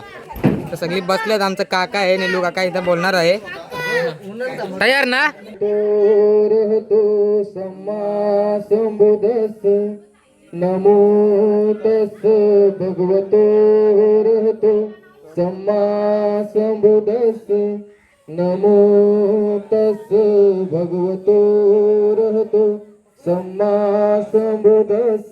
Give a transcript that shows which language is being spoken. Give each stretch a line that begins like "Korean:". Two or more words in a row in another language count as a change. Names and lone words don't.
Marathi: तर सगळी बसल्यात. आमचं काका आहे निलू काका इथं बोलणार आहे. तयार ना?
Pali: नमो तस् भगवतो रहतो सम्मा संबुद्धस्स. नमो तस् भगवतो रहतो सम्मा संबुद्धस्स.